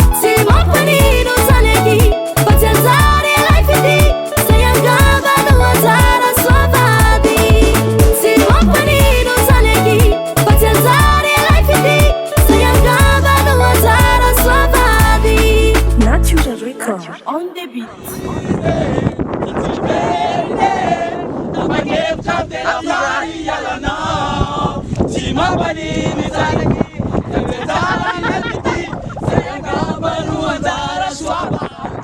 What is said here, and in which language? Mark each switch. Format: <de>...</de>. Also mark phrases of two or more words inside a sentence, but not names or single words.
<mg>Tsy mampanino zanaky, fa tsy anjary ilay fity, zay angamba no anjara soa vady. Tsy mampanino zanaky, fa tsy anjary ilay fity, zay angamba no anjara soa vady.</mg> <en>Natural Record on the beat.</en> <mg>Tapa-kevitra ny tegna fa hialanao. Tsy mampanino zanaky, fa tsy anjary ilay fity, zay angamba no anjara soa vady.</mg>